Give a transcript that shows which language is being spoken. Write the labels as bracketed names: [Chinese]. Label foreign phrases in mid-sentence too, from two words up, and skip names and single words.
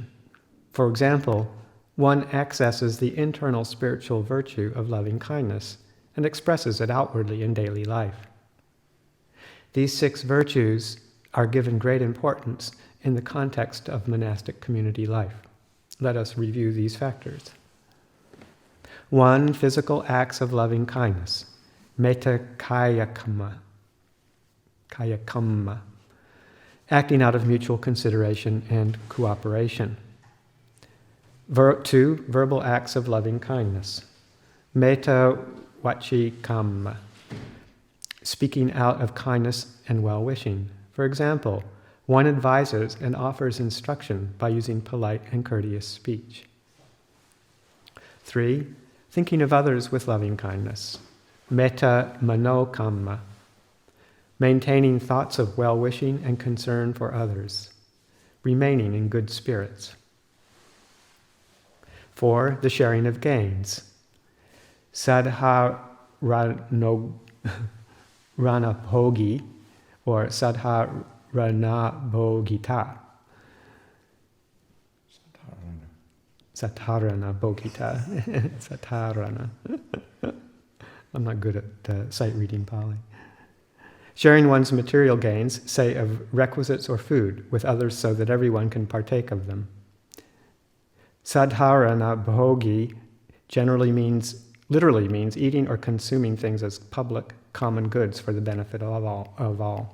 [English] For example, one accesses the internal spiritual virtue of loving kindness and expresses it outwardly in daily life. These 6 virtues are given great importance in the context of monastic community life. Let us review these factors. 1. Physical acts of loving kindness. [Pali] Metta kaya kamma. [English] Acting out of mutual consideration and cooperation. 2. Verbal acts of loving kindness. [Pali] Metta vaci kamma. [English] Speaking out of kindness and well-wishing. For example, one advises and offers instruction by using polite and courteous speech. 3. Thinking of others with loving kindness. [Pali] Metta mano kamma. [English] Maintaining thoughts of well-wishing and concern for others. Remaining in good spirits. 4. The sharing of gains. [Pali] Sadharana-bhogi or Sadharana-bhogita. Satarana-bhogita. Satarana. [English] I'm not good at sight reading Pali. Sharing one's material gains, say of requisites or food, with others so that everyone can partake of them. Sadharana-bhogi literally means eating or consuming things as public, common goods for the benefit of all.